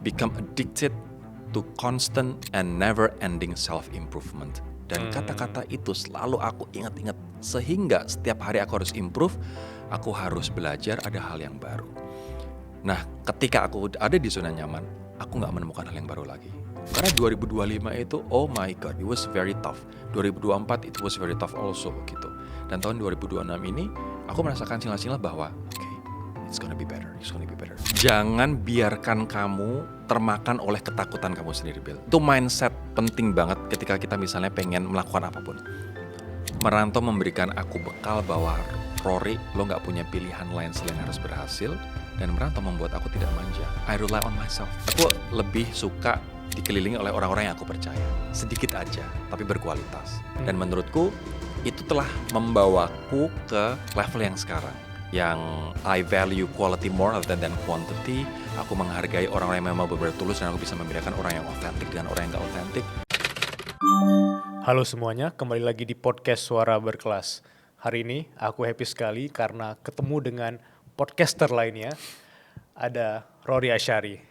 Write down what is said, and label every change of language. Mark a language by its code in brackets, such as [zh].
[en] become addicted to constant and never-ending self-improvement. [id] Dan kata-kata itu selalu aku ingat-ingat. Sehingga setiap hari aku harus improve, aku harus belajar ada hal yang baru. Nah, ketika aku ada di zona nyaman, aku gak menemukan hal yang baru lagi. Karena 2025 itu, [en] oh my god, it was very tough. 2024 it was very tough also [id] gitu. Dan tahun 2026 ini, aku merasakan sinyal-sinyal bahwa [en] it's gonna be better. [id] Jangan biarkan kamu termakan oleh ketakutan kamu sendiri, Bill. Itu mindset penting banget ketika kita misalnya pengen melakukan apapun. Merantau memberikan aku bekal bahwa Rory, lo gak punya pilihan lain selain harus berhasil. Dan merantau membuat aku tidak manja. [en] I rely on myself. [id] Aku lebih suka dikelilingi oleh orang-orang yang aku percaya. Sedikit aja, tapi berkualitas. Dan menurutku, itu telah membawaku ke level yang sekarang. Yang [en] I value quality more rather than quantity. [id] Aku menghargai orang-orang yang memang benar-benar tulus dan aku bisa membedakan orang yang otentik dengan orang yang gak otentik. Halo semuanya, kembali lagi di podcast Suara Berkelas. Hari ini aku happy sekali karena ketemu dengan podcaster lainnya. Ada Rory Ashari.